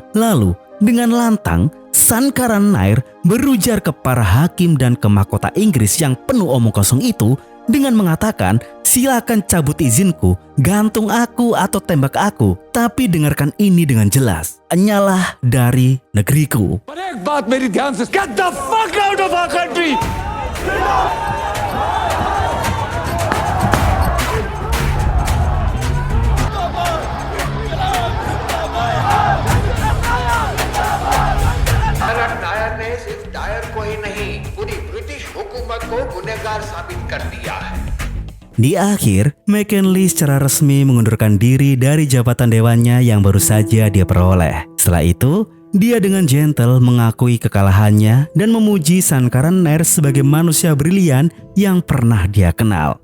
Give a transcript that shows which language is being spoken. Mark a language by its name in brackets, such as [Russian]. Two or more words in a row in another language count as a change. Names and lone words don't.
[Indonesian] Lalu, dengan lantang, Sankaran Nair berujar ke para hakim dan ke mahkota Inggris yang penuh omong kosong itu dengan mengatakan, "Silakan cabut izinku, gantung aku atau tembak aku, tapi dengarkan ini dengan jelas. Enyalah dari negeriku." [Hindi] पर एक बात मेरी ध्यान से [English] get the fuck out of our country. [Hindi] नायर ने सिर्फ डायर को ही नहीं, पूरी ब्रिटिश हुकूमत को गुनहगार साबित कर दिया है। [Indonesian] Di akhir, McKinley secara resmi mengundurkan diri dari jabatan dewannya yang baru saja dia peroleh. Setelah itu, dia dengan gentle mengakui kekalahannya dan memuji Sankaran Nair sebagai manusia brilian yang pernah dia kenal.